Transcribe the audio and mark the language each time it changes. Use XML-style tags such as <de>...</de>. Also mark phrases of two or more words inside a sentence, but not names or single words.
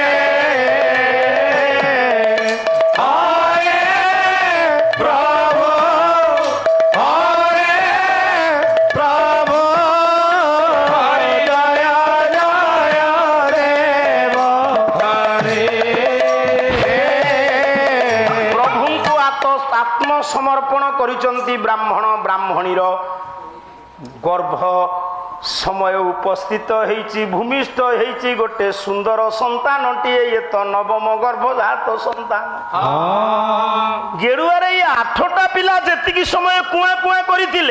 <or>ହରେ ପ୍ରଭୁ ହରେ ପ୍ରଭୁ ହରି ଜୟ ଜୟ ଦେବ ହରେ ପ୍ରଭୁଙ୍କୁ ଆତ୍ମସମର୍ପଣ କରିଛନ୍ତି ବ୍ରାହ୍ମଣ ବ୍ରାହ୍ମଣୀର ଗର୍ଭ ସମୟ ଉପସ୍ଥିତ ହେଇଛି ଭୂମିଷ୍ଠ ହେଇଛି ଗୋଟେ ସୁନ୍ଦର ସନ୍ତାନଟିଏ ଇଏ ତ ନବମ ଗର୍ଭଜାତ ସନ୍ତାନ ଗେରୁଆରେ ଏଇ 8ଟା ପିଲା ଯେତିକି ସମୟ କୁଆଁ କୁଆଁ କରିଥିଲେ</or>